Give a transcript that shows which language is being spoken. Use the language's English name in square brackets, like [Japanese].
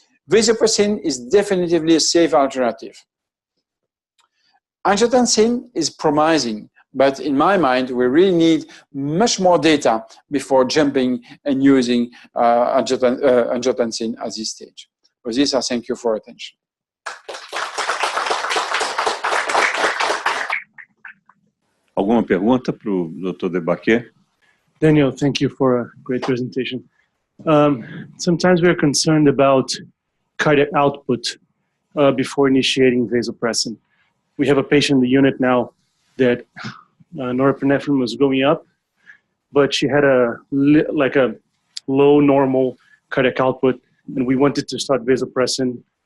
[English] Vasopressin is definitively a safe alternative. Angiotensin is promising, but in my mind, we really need much more data before jumping and using angiotensin at this stage. For this, I thank you for your attention. [Portuguese] Alguma pergunta para o Dr. Debaquet? [English] Daniel, thank you for a great presentation. Sometimes we're concerned about cardiac output before initiating vasopressin. We have a patient in the unit now that norepinephrine was going up, but she had a low normal cardiac output, and we wanted to start vasopressin.